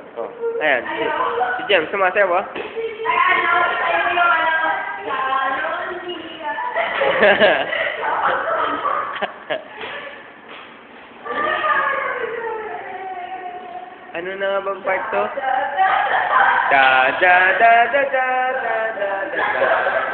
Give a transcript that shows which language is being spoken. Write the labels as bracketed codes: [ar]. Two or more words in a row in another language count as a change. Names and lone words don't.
[tl] Oh, ayan. Si Jem, sumasayaw ba? Ano na nga bang part to? Da da da da da da da da da.